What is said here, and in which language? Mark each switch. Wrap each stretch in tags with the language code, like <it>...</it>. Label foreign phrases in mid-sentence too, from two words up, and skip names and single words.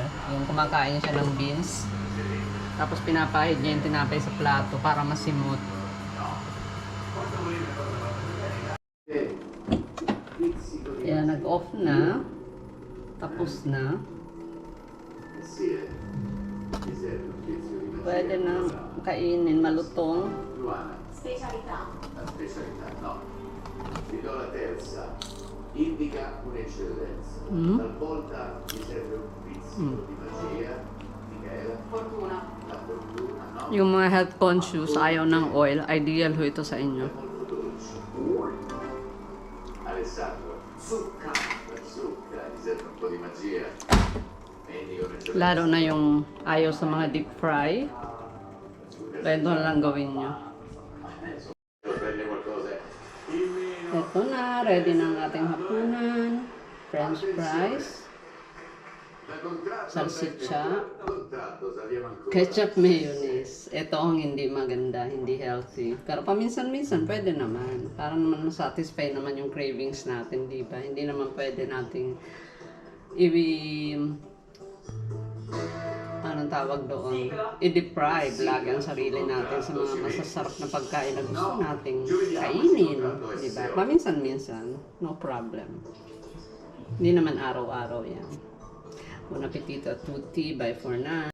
<tl>Yung kumakain siya ng beans, tapos pinapahid niya yung tinapay sa plato para masimot. Kaya nag-off na. Tapos na. Pwede na kainin, malutong.</tl> <it>Luana, Specialità. la specialità, no. Ti do la terza. Indica un'eccellenza. Talvolta ti serve un pizzico di magia, Michela, Fortuna. la fortuna, no?</it> <tl>Yung mga</tl> <en>health conscious,</en> <tl>ayaw ng oil, ideal ho ito sa inyo.</tl> <it>È molto dolce. Alessandro, Zucca. la zucca, ti serve un po' di magia. Indica un'eccellenza.</it> <tl>Lalo na yung ayaw sa mga</tl> <en>deep fry.</en> <tl>Pwede na lang gawin nyo.</tl> <it>Prende qualcosa.</it> <tl>Ito na, ready na ang ating hapunan.</tl> <en>French fries, salsiccia, ketchup mayonnaise.</en> <tl>Ito ang hindi maganda, hindi healthy. Pero paminsan-minsan pwede naman. Para naman masatisfy naman yung cravings natin, di ba? Hindi naman pwede nating anong tawag doon? I-deprive lagi ang sarili natin sa mga masasarap na pagkain na gusto nating kainin. Di ba? Paminsan-minsan,</tl> <en>no problem.</en> <tl>Hindi naman araw-araw yan.</tl> <it>Buon appetito a tutti.</it> <en>Bye for now.</en>